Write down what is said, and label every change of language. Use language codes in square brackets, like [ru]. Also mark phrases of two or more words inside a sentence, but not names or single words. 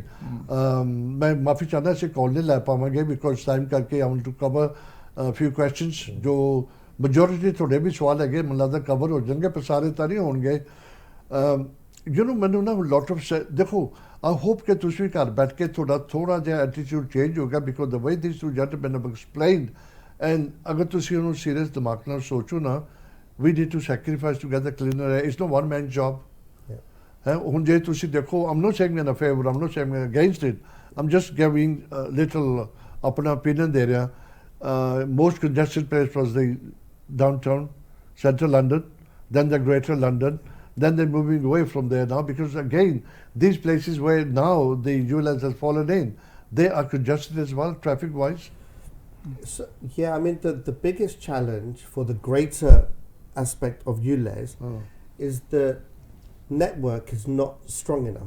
[pa] ਮੈਂ ਮਾਫੀ ਚਾਹੁੰਦਾ, ਅਸੀਂ ਕਾਲ ਨਹੀਂ ਲੈ ਪਾਵਾਂਗੇ [en] because time [pa] ਕਰਕੇ [en] I want to cover few questions [pa] ਜੋ ਮੈਜੋਰਿਟੀ ਤੁਹਾਡੇ ਵੀ ਸਵਾਲ ਹੈਗੇ ਮੈਨੂੰ ਲੱਗਦਾ ਕਵਰ ਹੋ ਜਾਣਗੇ ਪਰ ਸਾਰੇ ਤਾਂ ਨਹੀਂ ਹੋਣਗੇ [en] you know [pa] ਮੈਨੂੰ ਨਾ [en] lot of [pa] ਦੇਖੋ [en] I hope [pa] ਕਿ ਤੁਸੀਂ ਵੀ ਘਰ ਬੈਠ ਕੇ ਤੁਹਾਡਾ ਥੋੜਾ ਜਿਹਾ [en] attitude change [pa] ਹੋਗਾ [en] because the way this two gentleman have explained and [pa] ਅਗਰ ਤੁਸੀਂ ਉਹਨੂੰ ਸੀਰੀਅਸ ਦਿਮਾਗ ਨਾਲ ਸੋਚੋ ਨਾ [en] we need to sacrifice to get the cleaner air. It's no one man job. [pa] ਹੁਣ ਜੇ ਤੁਸੀਂ ਦੇਖੋ [en] I'm not saying in a favor, I'm not saying against it. I'm just giving a little ਆਪਣਾ opinion [pa] ਦੇ ਰਿਹਾ [en] most congested place was the downtown central London, then the greater London, then they're moving away from there now because again these places where now the ULS has fallen in, they are congested as well traffic wise. So, yeah, I mean the biggest challenge for the greater aspect of ULEZ is the network is not strong enough.